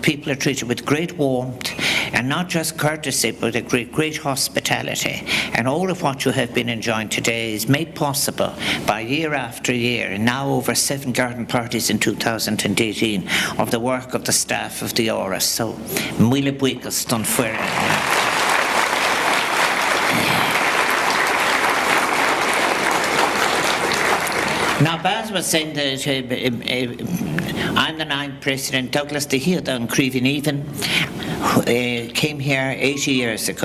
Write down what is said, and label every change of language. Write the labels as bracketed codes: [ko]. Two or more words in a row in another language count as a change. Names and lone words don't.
[en] People are treated with great warmth, and not just courtesy, but a great hospitality. And all of what you have been enjoying today is made possible by year after year, and now over 7 garden parties in 2018 of the work of the staff of the Áras. [ga] So, míle buíochas don fuire. [en] Now, Baz was saying that I'm the 9th president. Douglas de Hiada and Creevin Even came here 80 years ago.